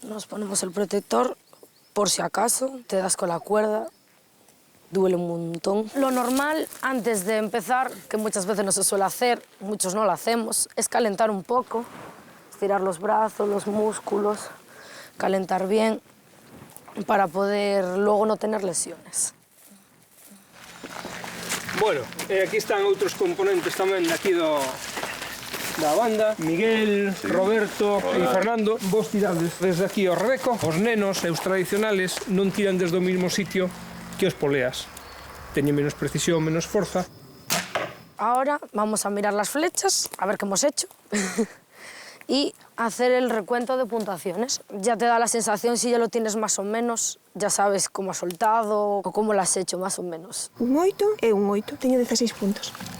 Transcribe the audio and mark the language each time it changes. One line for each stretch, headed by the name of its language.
Spanish: Nos ponemos el protector por si acaso, te das con la cuerda, duele un montón. Lo normal antes de empezar, que muchas veces no se suele hacer, muchos no lo hacemos, es calentar un poco, estirar los brazos, los músculos, calentar bien para poder luego no tener lesiones.
Galician: Bueno, aquí están outros componentes tamén de aquí da banda. Miguel, Roberto e Fernando. Vos tirades desde aquí ao Rebeco. Os nenos e os tradicionales non tiran desde o mismo sitio que os poleas. Teñen menos precisión, menos forza.
Spanish: Ahora vamos a mirar las flechas, a ver qué hemos hecho. Y hacer el recuento de puntuaciones. Ya te da la sensación, si ya lo tienes más o menos, ya sabes cómo has soltado o cómo lo has hecho más o menos.
Galician: Un 8 e un 8, teño 16 puntos.